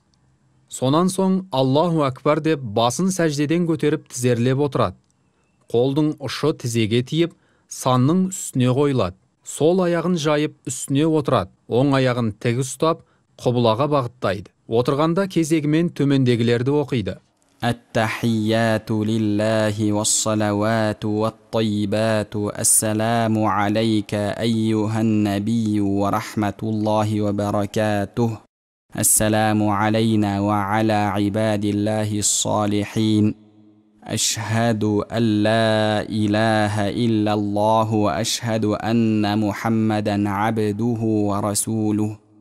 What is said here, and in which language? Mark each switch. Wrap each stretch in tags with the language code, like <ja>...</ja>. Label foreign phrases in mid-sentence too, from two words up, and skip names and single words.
<kk>Сонан соң</kk> <ar>الله أكبر</ar> <kk>деп басын сәждеден көтеріп тізерлеп отырады. Қолдың ұшы тізеге тиіп, санның үстіне қойылады. Сол аяғын жайып үстіне отырады. Оң аяғын тік ұстап, құбылаға бағыттайды. Отырғанда кезегімен төмендегілерді оқиды.</kk> <ar>التحيات لله والصلوات والطيبات السلام عليك أيها النبي ورحمة الله وبركاته. السلام علينا وعلى عباد الله الصالحين أشهد أن لا إله إلا الله وأشهد أن محمدا عبده ورسوله</ar>